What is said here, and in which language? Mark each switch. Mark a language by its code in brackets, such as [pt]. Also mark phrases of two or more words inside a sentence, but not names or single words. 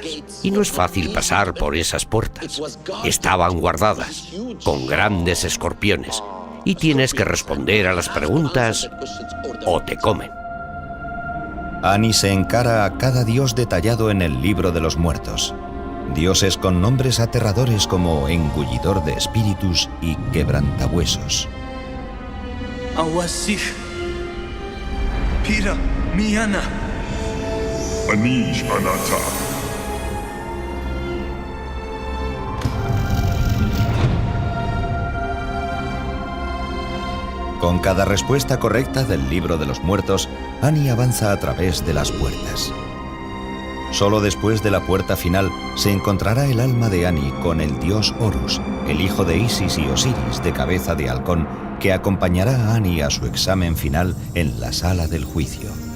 [es] Y no es fácil pasar por esas puertas. Estaban guardadas, con grandes escorpiones. Y tienes que responder a las preguntas o te comen. Ani se encara a cada dios detallado en el libro de los muertos. Dioses con nombres aterradores como engullidor de espíritus y quebrantahuesos. Awasif. Pira Miana. Anish Anata. Con cada respuesta correcta del libro de los muertos, Ani avanza a través de las puertas. Solo después de la puerta final se encontrará el alma de Ani con el dios Horus, el hijo de Isis y Osiris de cabeza de halcón, que acompañará a Ani a su examen final en la sala del juicio.